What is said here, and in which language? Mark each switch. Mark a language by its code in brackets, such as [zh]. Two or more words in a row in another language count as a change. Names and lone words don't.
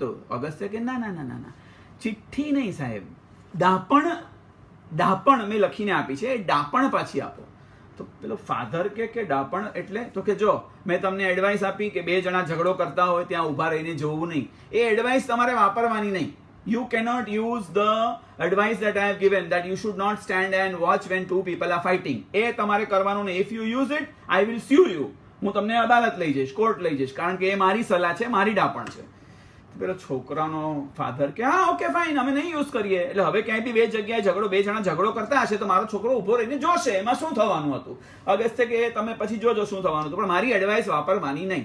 [gu] તો અગસ્ત્ય કે ના ના ના ના ના, ચિઠ્ઠી નહીં સાહેબ, ડાપણ મેં લખીને આપી છે, એ ડાપણ પાછી આપો. તો પેલો ફાધર કે ડાપણ એટલે? તો કે જો મેં તમને એડવાઇસ આપી કે 2 જણા ઝઘડો કરતા હોય ત્યાં ઉભા રહીને જોવું નહીં, એ એડવાઇસ તમારે વાપરવાની નહીં. [en] You cannot use the advice that I have given that you should not stand and watch when 2 people are fighting. [gu] એ તમારે કરવાનું નહીં. [en] If you use it, I will sue you. [gu] હું તમને અદાલત લઈ જઈશ, કોર્ટ લઈ જઈશ, કારણ કે એ મારી સલાહ છે, મારી ડાપણ છે. પેલો છોકરાનો ફાધર કે હા [en] okay fine, [gu] અમે નહીં યુઝ કરીએ. એટલે હવે ક્યાંય બી 2 જગ્યાએ ઝઘડો, 2 જણા ઝઘડો કરતા હશે તો મારો છોકરો ઉભો રહીને જોશે, એમાં શું થવાનું હતું? અગસ્ત્ય કે તમે પછી જોજો શું થવાનું હતું, પણ મારી એડવાઇસ વાપરવાની નહીં.